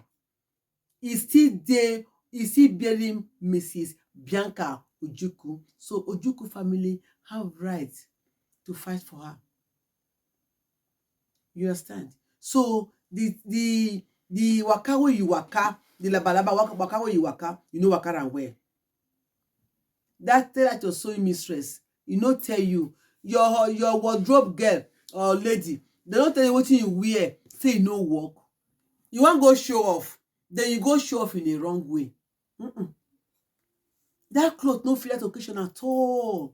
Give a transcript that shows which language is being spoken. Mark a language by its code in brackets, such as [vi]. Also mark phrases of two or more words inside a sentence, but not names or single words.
[pcm] He still there, he still bearing Mrs. Bianca Ojukwu. So Ojukwu family have right to fight for her. You understand? So the waka where you waka, the labalaba waka where you waka, you know waka and where. That tell that your sewing mistress, you know tell you your wardrobe girl or lady, they don't tell you what you wear, say you no work. You want go show off, then you go show off in the wrong way. That cloth no fit that occasion at all.